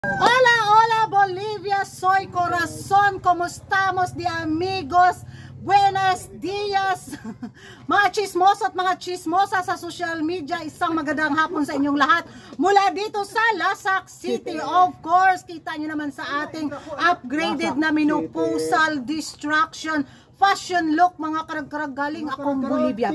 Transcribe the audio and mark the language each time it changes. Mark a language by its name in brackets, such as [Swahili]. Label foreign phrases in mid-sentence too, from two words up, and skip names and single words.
[Spanish] Hola, hola Bolivia, soy Corazon, ¿cómo estamos de amigos? Buenos dias! [Filipino] Mga chismoso at mga chismosa sa social media, isang magandang hapon sa inyong lahat mula dito sa Lasak City. [English] Of course, [Filipino] kita nyo naman sa ating upgraded na [English] menopausal distraction fashion look, [Filipino] mga karag-karag, galing akong Bolivia.